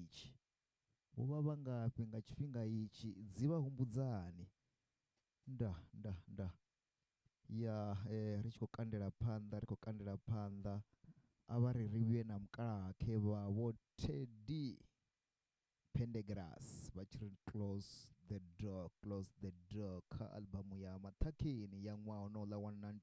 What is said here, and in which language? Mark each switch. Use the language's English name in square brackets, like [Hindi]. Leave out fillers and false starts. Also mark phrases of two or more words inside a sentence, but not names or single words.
[Venda] itshi dzi vha humbudzani nda ya ri tshi khou kandela phanḓa a vha ri vhuye na mukalaha vha vho Teddy Pendergrass vha tshi ri close the door kha albamu ya Maṱhakheni ya ṅwaha honouḽa wa